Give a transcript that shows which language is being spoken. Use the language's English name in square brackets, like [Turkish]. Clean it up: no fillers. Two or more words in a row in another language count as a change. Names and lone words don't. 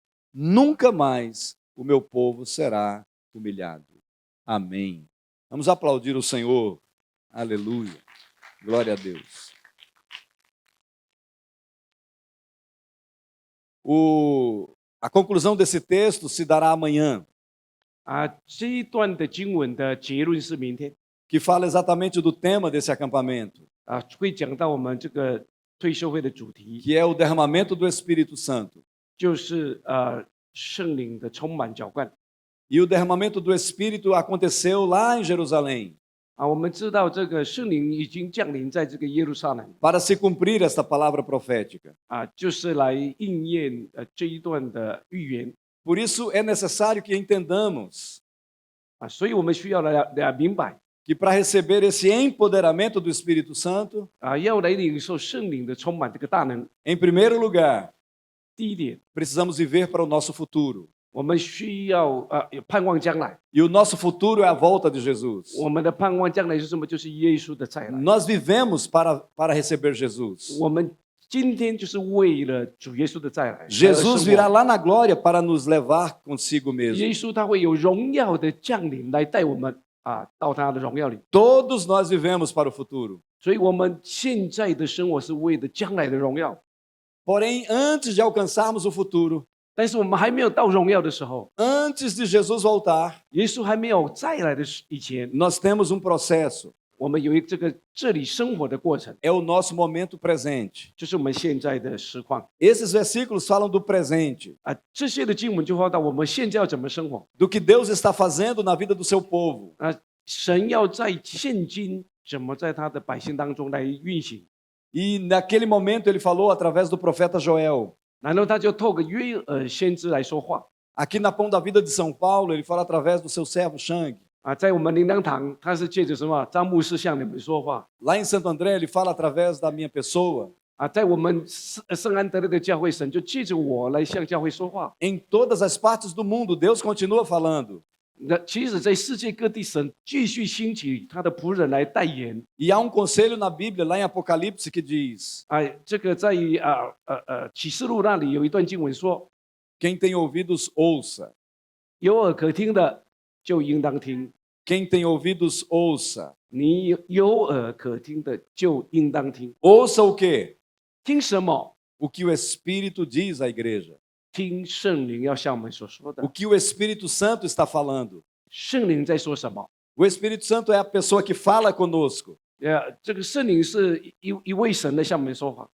[Portuguese] Nunca mais o meu povo será humilhado. Amém. Vamos aplaudir o Senhor. Aleluia. Glória a Deus. A conclusão desse texto se dará amanhã, [Chinese] 这一段的经文的结论是明天 [Portuguese] que fala exatamente do tema desse acampamento, [Chinese] 会讲到我们这个退休会的主题， [Portuguese] que é o derramamento do Espírito Santo. [Chinese] 就是圣灵的充满浇灌。 [Portuguese] E o derramamento do Espírito aconteceu lá em Jerusalém, [Chinese] 我们知道这个圣灵已经降临在这个耶路撒冷 [Portuguese] para se cumprir esta palavra profética. [Chinese] 就是来应验这一段的预言 [Portuguese] Por isso é necessário que entendamos [Chinese] 所以我们需要来明白 [Portuguese] que para receber esse empoderamento do Espírito Santo, [Chinese] 要来领受圣灵的充满这个大能。 [Portuguese] em primeiro lugar, [Chinese] 第一点， [Portuguese] precisamos viver para o nosso futuro. [Chinese] 我们需要盼望将来， [Portuguese] E o nosso futuro é a volta de Jesus. [Chinese] 我们的盼望将来是什么？就是耶稣的再来。 [Portuguese] Nós vivemos para receber Jesus. [Chinese] 我们今天就是为了主耶稣的再来。 [Portuguese] Jesus virá lá na glória para nos levar consigo [Chinese] 耶 [Portuguese] mesmo. [Chinese] 稣他会有荣耀的降临来带我们到他的荣耀里。 [Portuguese] Todos nós vivemos para o futuro. [Chinese] 所以我们现在的生活是为了将来的荣耀， [Portuguese] Porém, antes de alcançarmos o futuro, [Chinese] 但是我们还没有到荣耀的时候， [Portuguese] antes de Jesus voltar, [Chinese] 耶稣还没有再来的以前， [Portuguese] nós temos um processo. [Chinese] 我们有一个这里生活的过程， [Portuguese] É o nosso momento presente. [Chinese] 就是我们现在的实况 [Portuguese] Esses versículos falam do presente, [Chinese] 这些的经文就说到我们现在要怎么生活 [Portuguese] do que Deus está fazendo na vida do seu povo. [Chinese] 神要在现今怎么在他的百姓当中来运行， [Portuguese] E naquele momento ele falou através do profeta Joel. [Chinese] 然后他就透过约先知来说话 [Portuguese] Aqui na Pão da Vida de São Paulo, ele fala através do seu servo Shang. [Chinese] 在我们灵粮堂，他是借着什么张牧师向你们说话 [Portuguese] Lá em Santo André, ele fala através da minha pessoa. [Chinese] 在我们圣安德烈的教会，神就借着我来向教会说话。 [Portuguese] Em todas as partes do mundo, Deus continua falando. [Chinese] 那其实，在世界各地，神继续兴起他的仆人来代言。 [Portuguese] E há um conselho na Bíblia, lá em Apocalipse, que diz: [Chinese] 这个在启示录那里有一段经文说： [Portuguese] Quem tem ouvidos, ouça. [Chinese] 有耳可听的就应当听， [Portuguese] Quem tem ouvidos, ouça. [Chinese] 你有耳可听的就应当听。 [Portuguese] Ouça o quê? [Chinese] 听什么？ [Portuguese] O que o Espírito diz à igreja. [Chinese] 听圣灵要向我们所说 [Portuguese] O [Chinese] 的。 [Portuguese] que o Espírito Santo está falando. [Chinese] 圣灵在说什么？ [Portuguese] O Espírito Santo é a pessoa que fala conosco, [Chinese] 这个圣灵是一位神来向我们说话，